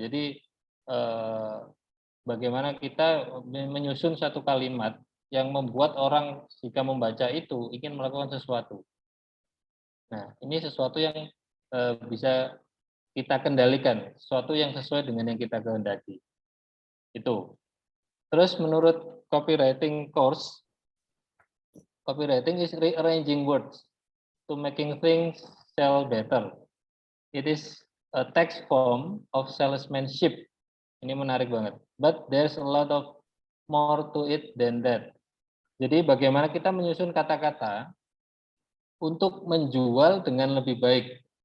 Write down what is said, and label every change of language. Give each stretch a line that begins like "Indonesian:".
Indonesian: Jadi bagaimana kita menyusun satu kalimat yang membuat orang jika membaca itu ingin melakukan sesuatu. Nah, ini sesuatu yang bisa kita kendalikan, sesuatu yang sesuai dengan yang kita kehendaki. Itu. Terus menurut
English: copywriting course, copywriting is rearranging words to making things sell better. It is a text form of salesmanship.
Indonesian: Ini menarik banget.
English: But there's a lot of more to it than that.
Indonesian: Jadi bagaimana kita menyusun kata-kata untuk menjual dengan lebih baik.